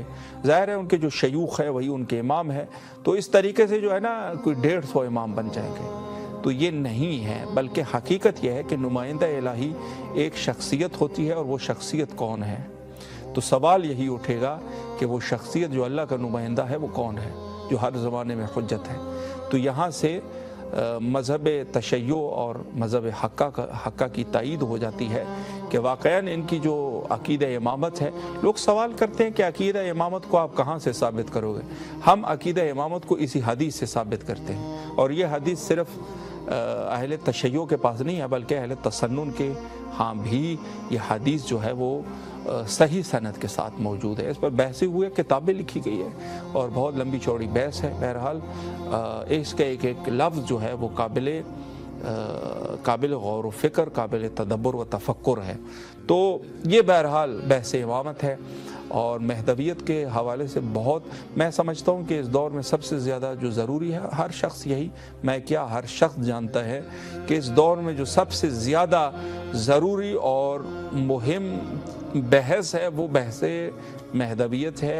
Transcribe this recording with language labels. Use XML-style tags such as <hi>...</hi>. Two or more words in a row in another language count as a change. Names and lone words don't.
<ur>ظاہر ہے ان کے جو شیوخ ہے وہی ان کے امام ہے۔ تو اس طریقے سے جو ہے نا کوئی 150 امام بن جائیں گے. تو یہ نہیں ہے، بلکہ حقیقت یہ ہے کہ نمائندہ الٰہی ایک شخصیت ہوتی ہے، اور وہ شخصیت کون ہے. تو سوال یہی اٹھے گا کہ وہ شخصیت جو اللہ کا نمائندہ ہے وہ کون ہے، جو ہر زمانے میں حجت ہے. تو یہاں سے مذہب تشیع اور مذہب حقہ کی تائید ہو جاتی ہے کہ واقعاً ان کی جو عقیدہ امامت ہے. لوگ سوال کرتے ہیں کہ عقیدہ امامت کو آپ کہاں سے ثابت کرو گے؟ ہم عقیدہ امامت کو اسی حدیث سے ثابت کرتے ہیں، اور یہ حدیث صرف اہل تشیع کے پاس نہیں ہے بلکہ اہل تسنن کے ہاں بھی یہ حدیث جو ہے وہ صحیح سند کے ساتھ موجود ہے. اس پر بحثیں ہوئے، کتابیں لکھی گئی ہے اور بہت لمبی چوڑی بحث ہے. بہرحال اس کا ایک لفظ جو ہے وہ قابل غور و فکر، قابل تدبر و تفکر ہے. تو یہ بہرحال بحث امامت ہے، اور مہدویت کے حوالے سے بہت میں سمجھتا ہوں کہ اس دور میں سب سے زیادہ جو ضروری ہے، ہر شخص ہر شخص جانتا ہے کہ اس دور میں جو سب سے زیادہ ضروری اور مہم بحث ہے وہ بحث مہدویت ہے.</ur>